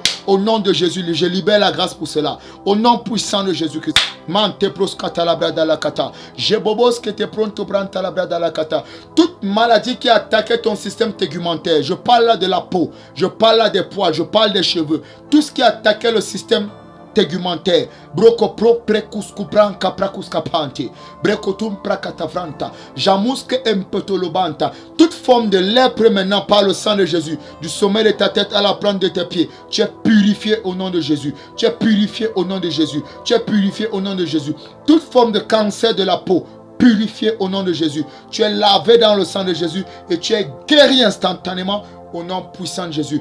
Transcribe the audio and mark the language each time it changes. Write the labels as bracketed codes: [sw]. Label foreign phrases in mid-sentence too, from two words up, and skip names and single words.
[fr] Au nom de Jésus, je libère la grâce pour cela. Au nom puissant de Jésus-Christ. Toute maladie qui a attaqué ton système tegumentaire, je parle là de la peau, je parle là des poils, je parle des cheveux. Tout ce qui a attaqué le système tegumentaire. Broko pro precus cupran capracus capante. Brecotum pracatavranta. Jamusque empetolobanta. Toute forme de lèpre maintenant par le sang de Jésus. Du sommet de ta tête à la plante de tes pieds. Tu es purifié au nom de Jésus. Tu es purifié au nom de Jésus. Tu es purifié au nom de Jésus. Toute forme de cancer de la peau. Purifié au nom de Jésus. Tu es lavé dans le sang de Jésus et tu es guéri instantanément au nom puissant de Jésus.